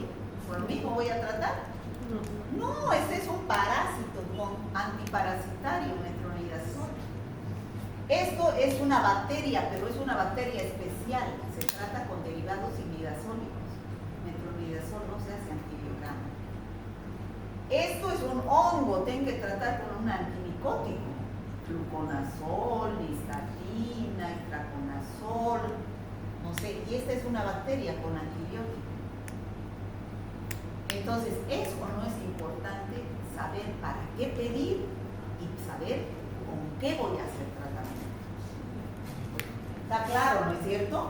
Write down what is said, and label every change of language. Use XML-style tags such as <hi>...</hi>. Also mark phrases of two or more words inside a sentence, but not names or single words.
<es>¿Por lo mismo voy a tratar? No, este es un parásito antiparasitario, metronidazol. Esto es una bacteria, pero es una bacteria especial. Se trata con derivados imidazólicos. Metronidazol no se hace antibiograma. Esto es un hongo, tengo que tratar con un antimicótico. Fluconazol, nistatina, itraconazol, no sé, y esta es una bacteria con antibiótico. Entonces, ¿es o no es importante saber para qué pedir y saber con qué voy a hacer tratamiento? ¿Está claro, no es cierto?</es>